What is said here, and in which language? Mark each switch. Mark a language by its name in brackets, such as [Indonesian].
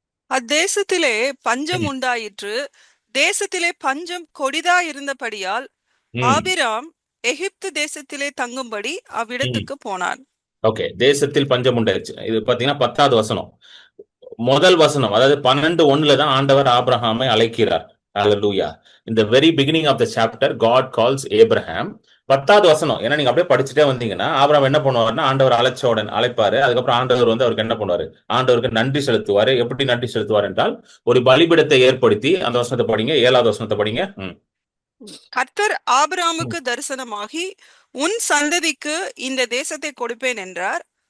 [Tamil] அத்தேசத்திலே பஞ்சம் உண்டாயிற்று, தேசத்திலே பஞ்சம் கொடிதா இருந்தபடியால் ஆபிராம் எகிப்து தேசத்திலே தங்கும்படி அவ்விடத்துக்கு போனான். ஓகே, தேசத்தில் பஞ்சம் உண்டாயிடுச்சு. இது பாத்தீங்கன்னா 10வது வசனம், முதல் வசனம். அதாவது 12:1 தான் ஆண்டவர் ஆபிரகாமை அழைக்கிறார். ஹல்லேலூயா. [English] In the very beginning of the chapter God calls Abraham. [Tamil] 10வது வசனம். ஏன்னா நீங்க அப்படியே படிச்சுட்டே வந்தீங்கன்னா ஆபிரகாம் என்ன பண்ணுவாருன்னா, ஆண்டவர் அழைப்பாரு. அதுக்கப்புறம் ஆண்டவர் அவருக்கு என்ன பண்ணுவாரு, ஆண்டவருக்கு நன்றி செலுத்துவாரு. எப்படி நன்றி செலுத்துவார் என்றால், ஒரு பலிபீடத்தை ஏற்படுத்தி, அந்த வசனத்தை படிங்க, 7வது வசனத்தை படிங்க. கர்த்தர் ஆபிரகாமுக்கு தரிசனமாகி, உன் சந்ததிக்கு இந்த தேசத்தை கொடுப்பேன் என்றார்.